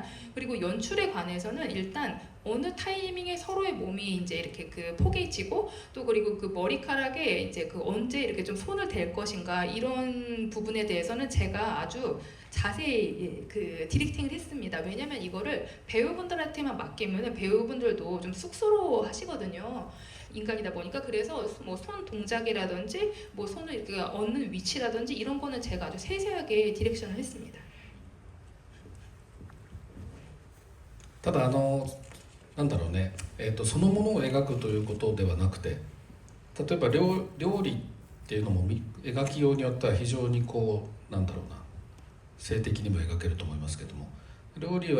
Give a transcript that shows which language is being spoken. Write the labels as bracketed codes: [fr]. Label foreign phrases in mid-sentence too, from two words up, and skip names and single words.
[ko] 그리고 연출에 관해서는 일단 어느 타이밍에 서로의 몸이 이제 이렇게 그 포개지고, 또 그리고 그 머리카락에 이제 그 언제 이렇게 좀 손을 댈 것인가, 이런 부분에 대해서는 제가 아주 자세히 그 디렉팅을 했습니다. 왜냐면 이거를 배우분들한테만 맡기면 배우분들도 좀 쑥스러워 하시거든요. 인간이다 보니까. 그래서 뭐 손 동작이라든지 뭐 손을 이렇게 얹는 위치라든지 이런 거는 제가 아주 세세하게 디렉션을 했습니다. [ja] ただなんだろうね、そのものを描くということではなくて、 例えば料理っていうのも描きようによっては非常にこうなんだろうな性的にも描けると思いますけども、料理を